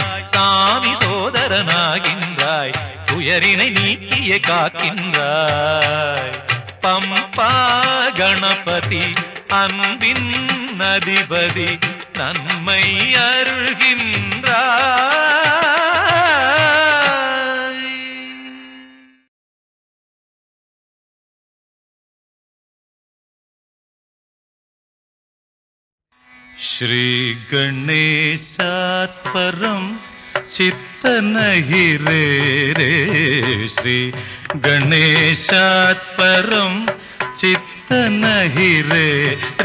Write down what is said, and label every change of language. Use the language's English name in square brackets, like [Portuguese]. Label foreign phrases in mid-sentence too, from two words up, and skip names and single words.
[Tamil] சாமி சோதரனாகின்றாய், துயரினை நீக்கிய காக்கின்றாய். பம்பா கணபதி அன்பின் அதிபதி நன்மை அருள்கின்றாய். [Sanskrit] श्री गणेशात् परं चित्त नहि रे रे. श्री गणेशात् परं चित्त नहि रे रे.